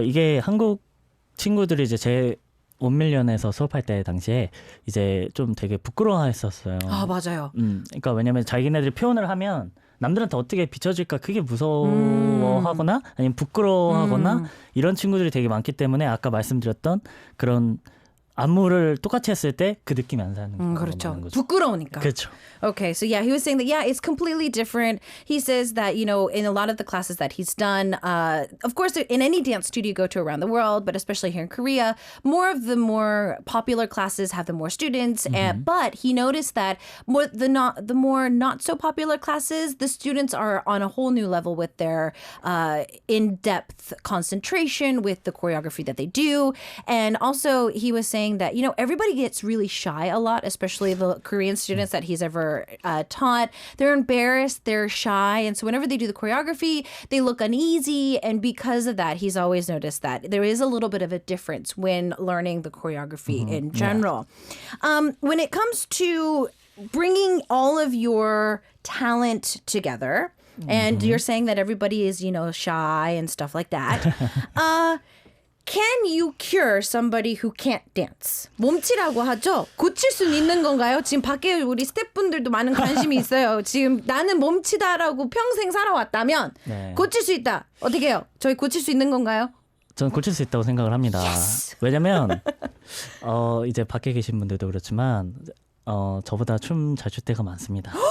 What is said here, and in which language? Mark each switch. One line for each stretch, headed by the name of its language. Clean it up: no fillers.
Korean: 이게 한국 친구들이 이제 제 원밀련에서 수업할 때 당시에 이제 좀 되게 부끄러워했었어요. 맞아요. 그러니까 왜냐면 자기네들이 표현을 하면 남들한테 어떻게 비춰질까 그게 무서워하거나 아니면 부끄러워하거나 이런 친구들이 되게 많기 때문에 아까 말씀드렸던 그런 안무를 똑같이 했을 때 그 느낌이 안 사는 그렇죠. 거죠. 부끄러우니까. 그렇죠.
English: Okay, so yeah, he was saying that it's completely different. He says that in a lot of the classes that he's done, of course, in any dance studio you go to around the world, but especially here in Korea, more of the more popular classes have the more students. But he noticed that the more not so popular classes, the students are on a whole new level with their in-depth concentration with the choreography that they do, and also he was saying that everybody gets really shy a lot, especially the Korean students that he's ever taught. They're embarrassed, they're shy, and so whenever they do the choreography, they look uneasy, and because of that, he's always noticed that there is a little bit of a difference when learning the choreography in general. When it comes to bringing all of your talent together, And you're saying that everybody is, shy and stuff like that. Can you cure somebody who can't dance?
Korean: 몸치라고 하죠. 고칠 수는 있는 건가요? 지금 밖에 우리 스태프분들도 많은 관심이 있어요. 지금 나는 몸치다라고 평생 살아왔다면 네. 고칠 수 있다. 어떻게 해요? 저희 고칠 수 있는 건가요? 전 고칠 수 있다고 생각을 합니다. 왜냐면 이제 밖에 계신 분들도 그렇지만 저보다 춤 잘 출 때가 많습니다.